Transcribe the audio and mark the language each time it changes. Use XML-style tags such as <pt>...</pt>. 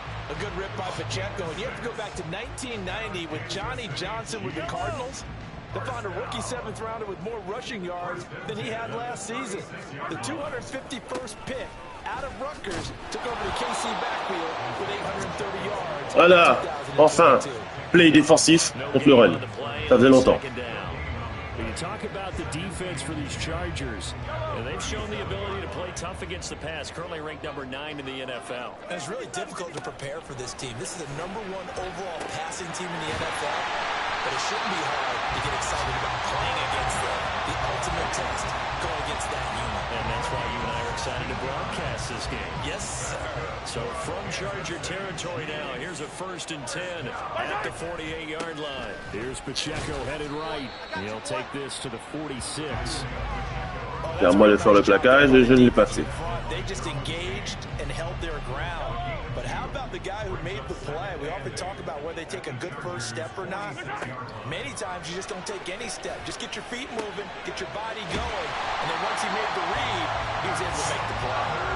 <en>A good rip by Pacheco. And you have to go back to 1990 with Johnny Johnson with the Cardinals to find a rookie 7th rounder with more rushing yards than he had last season. The 251st pick out of Rutgers took over the KC backfield with 830 yards.</en> <fr>Voilà, enfin, play défensif contre le run. Ça faisait longtemps.</fr> <en>When you talk about the defense for these Chargers, and they've shown the ability to play tough against the pass, currently ranked number 9 in the NFL. And it's really difficult to prepare for this team. This is the #1 overall passing team in the NFL, but it shouldn't be hard to get excited about playing against them. The ultimate test, going against that unit. And that's why you and I are excited to broadcast this game. Yes, sir. So from Charger territory now, here's a 1st and 10 at the 48-yard line. Here's Pacheco headed right. He'll take this to the 46.</en> <fr>C'est à moi de faire le plaquage et je ne l'ai pas fait.</fr> <en>They just engaged and held their ground. But how about the guy who made the play? We often talk about whether they take a good first step or not. Many times you just don't take any step. Just get your feet moving, get your body going. And then once he made the read, he was able to make the play.</en>